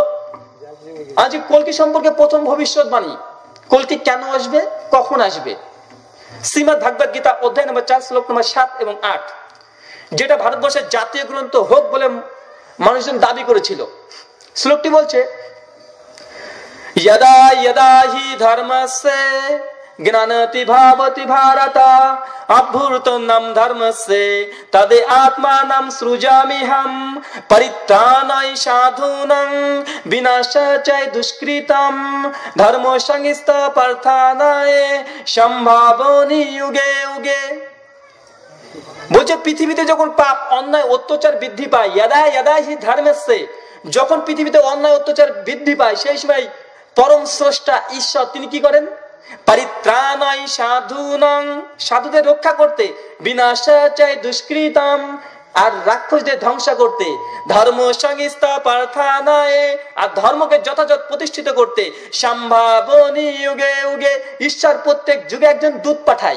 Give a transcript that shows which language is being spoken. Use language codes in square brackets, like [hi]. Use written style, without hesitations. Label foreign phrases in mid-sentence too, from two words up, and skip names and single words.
[bn] আজ কলকি সম্পর্কে প্রথম ভবিষ্যৎবাণী, কলকি কেন আসবে, কখন আসবে। শ্রীমদ ভগবত গীতা অধ্যায় নম্বর 4 শ্লোক নম্বর 7 এবং 8, যেটা ভারতবর্ষের জাতীয় গ্রন্থ হোক বলে মানুষজন দাবি করেছিল। শ্লোকটি বলছে, [sa] यदा यदा हि धर्मस्य ज्ञानति भावति भारत अभ्युत्थानं धर्मस्य तदे आत्मानं सृजाम्यहं परित्राणाय साधूनां विनाशाय दुष्कृतं धर्म संस्थापनाय সম্ভাবনী युगे युगे। [bn] বলছে পৃথিবীতে যখন পাপ অন্যায় অত্যাচার বৃদ্ধি পায়, [sa] यदा यदा हि धर्मस्य, [bn] যখন পৃথিবীতে অন্যায় অত্যাচার বৃদ্ধি পায় সেই সময় পরম স্রষ্টা ঈশ্বর তিনি কি করেন, [sa] परित्राणाय साधूनां, [bn] সাধুদের রক্ষা করতে, [sa] विनाशाय दुष्कृतम्, [bn] আর রাক্ষসদের ধ্বংস করতে, [sa] धर्म संस्थापनाय, [bn] আর ধর্মকে যথাযথ প্রতিষ্ঠিত করতে, [sa] सम्भावनी युगे युगे, [bn] ঈশ্বর প্রত্যেক যুগে একজন দূত পাঠায়।